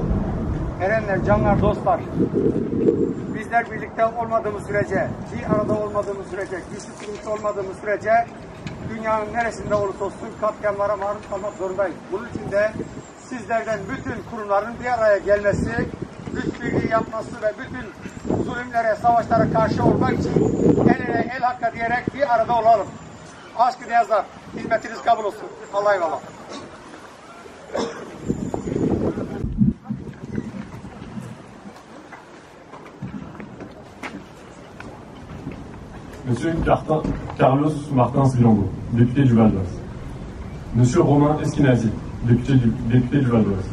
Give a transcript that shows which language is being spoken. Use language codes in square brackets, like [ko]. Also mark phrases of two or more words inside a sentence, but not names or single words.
[tr] Erenler, canlar, dostlar. Bizler birlikte olmadığımız sürece, bir arada olmadığımız sürece, güçlü sıkıntı olmadığımız sürece dünyanın neresinde olursa olsun katliamlara maruz kalmak zorundayız. Bunun için de sizlerden bütün kurumların bir araya gelmesi, güç birliği yapması ve bütün zulümlere, savaşlara karşı olmak için el ele el hakka diyerek bir arada olalım. Aşk-ı niyazlar, hizmetiniz kabul olsun. Allah'a eyvallah. [fr] Monsieur Carlos Martins Villambeau, député du Val d'Oise. Monsieur Romain Esquinazi, député du Val d'Oise.